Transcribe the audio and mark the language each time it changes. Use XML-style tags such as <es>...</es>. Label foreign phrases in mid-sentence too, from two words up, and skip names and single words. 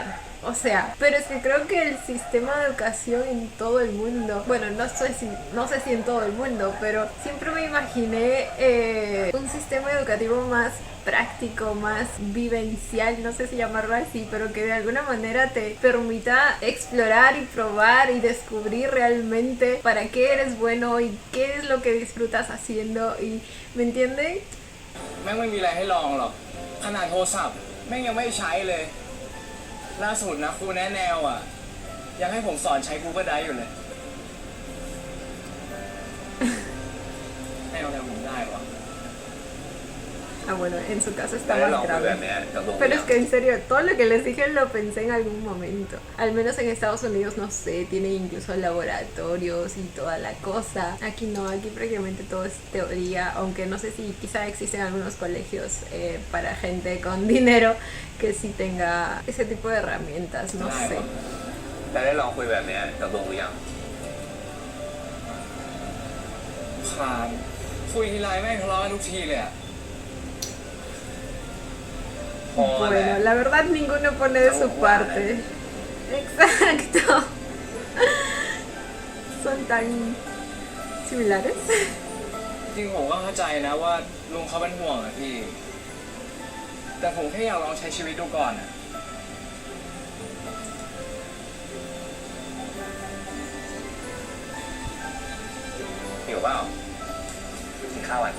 <es>O sea, pero es que creo que el sistema de educación en todo el mundo, bueno, no sé si en todo el mundo, pero siempre me imaginé un sistema educativo más práctico, más vivencial, no sé si llamarlo así, pero que de alguna manera te permita explorar y probar y descubrir realmente para qué eres bueno y qué es lo que disfrutas haciendo y ¿me entienden?</es> <th>แม่งไม่มีอะไรให้ลองหรอก ขนาดโทรศัพท์แม่งยังไม่ใช้เลย ล่าสุดนะครูแนะแนวอ่ะ ยังให้ผมสอนใช้ Google Drive อยู่เลย แนวผมได้วะ</th> <es>Ah, bueno, en su caso</es> <th>แต่</th> <es>está</es> <th>ได้ลอง</th> <es>más</es> <th>คุยแบบ</th> <es>grave.</es> <th>เนี้ยกับโรงเรี</th> <es>Pero</es> <th>ย</th> <es>es</es> <th>น</th> <es>que en serio, todo lo que les dije lo pensé en algún momento. Al menos en Estados Unidos, no sé, tienen incluso laboratorios y toda la cosa. Aquí no, aquí prácticamente todo es teoría, aunque no sé si quizá existen algunos colegios para gente con dinero que sí tenga ese tipo de herramientas, no sé.</es> <th>แต่ได้ลองคุยแบบเนี้ยกับโรงเรียน ผ่านคุยทีไรแม่งทะเลาะกันทุกทีเลยอ่ะ พอแหละ</th> <es>Bueno, la verdad ninguno pone de su parte. Exacto. Son tan similares.</es> <th>จริงผมก็เข้าใจนะว่าลุงเขาเป็นห่วงอะพี่ แต่ผมแค่อยากลองใช้ชีวิตดูก่อนอะ หิวเปล่ากินข้าวกัน</th>